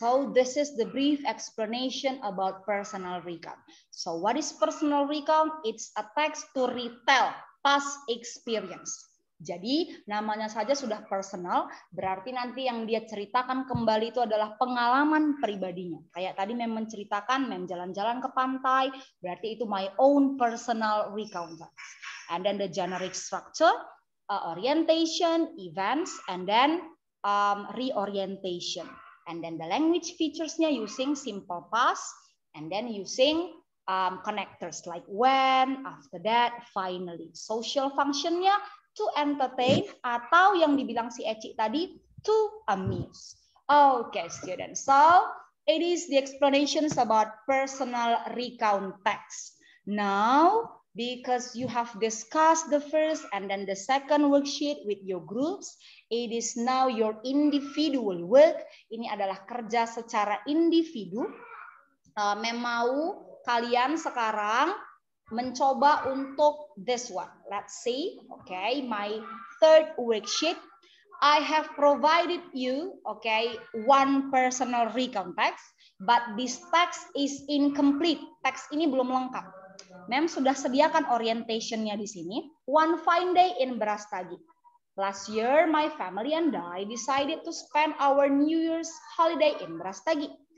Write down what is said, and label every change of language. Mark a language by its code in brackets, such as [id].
[en] So this is the brief explanation about personal recount. So what is personal recount? It's a text to retell past experience. [id] Jadi namanya saja sudah personal, berarti nanti yang dia ceritakan kembali itu adalah pengalaman pribadinya. Kayak tadi Mem menceritakan, Mem jalan-jalan ke pantai, berarti itu [en] my own personal recount. And then the generic structure, orientation, events, and then reorientation. And then the language featuresnya using simple past, and then using connectors like when, after that, finally. [id] Social functionnya [en] to entertain [id] atau yang dibilang si Eci tadi [en] to amuse. Okay, students. So it is the explanations about personal recount text. Now, because you have discussed the first and then the second worksheet with your groups, it is now your individual work. [id] Ini adalah kerja secara individu. Mau kalian sekarang mencoba untuk [en] this one. Let's see. Okay, my third worksheet. I have provided you, okay, one personal recount text, but this text is incomplete. [id] Teks ini belum lengkap. Mem sudah sediakan orientationnya di sini. [en] One fine day in Brastagi. Last year, my family and I decided to spend our New Year's holiday in Brastagi.